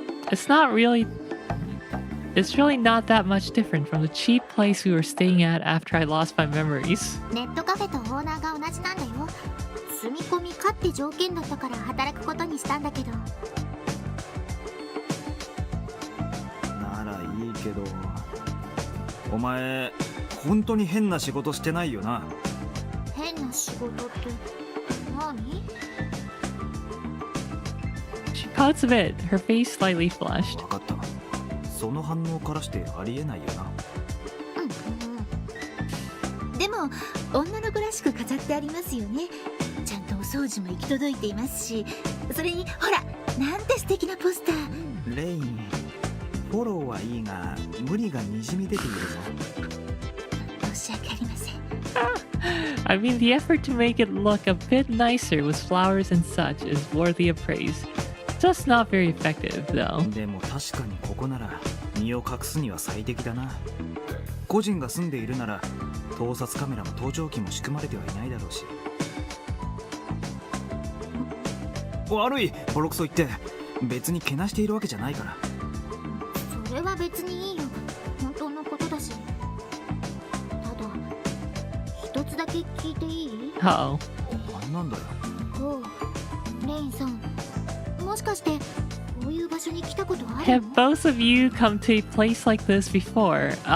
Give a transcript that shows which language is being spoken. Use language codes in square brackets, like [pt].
[en] It's really not that much different from the cheap place we were staying at after I lost my memories. [ja] ネットカフェとオーナーが同じなんだよ。住み込みかって条件だったから働くことにしたんだけど。ならいいけど、お前本当に変な仕事してないよな。変な仕事って何？ [en] She pouts a bit, her face slightly flushed. [ja] わかった。その反応からしてありえないよな。でも女の子らしく飾ってありますよね。ちゃんとお掃除も行き届いていますし、それにほら、なんて素敵なポスター。レイン、フォローはいいが無理がにじみ出ているぞ。申し訳ありません。 [en] I mean, the effort to make it look a bit nicer with flowers and such is worthy of praise. Just not very effective, though. [ja] でも確かにここなら身を隠すには最適だな。個人が住んでいるなら盗撮カメラも盗聴器も仕組まれてはいないだろうし。悪い、ボロクソ言って。別にけなしているわけじゃないから。それは別にいいよ。本当のことだし。ただ一つだけ聞いていい？ [en] Uh-oh. [ja] なんだよ。おう、レインさん、もしかしてこういう場所に来たことある [en] Have both of you come to a place like this before?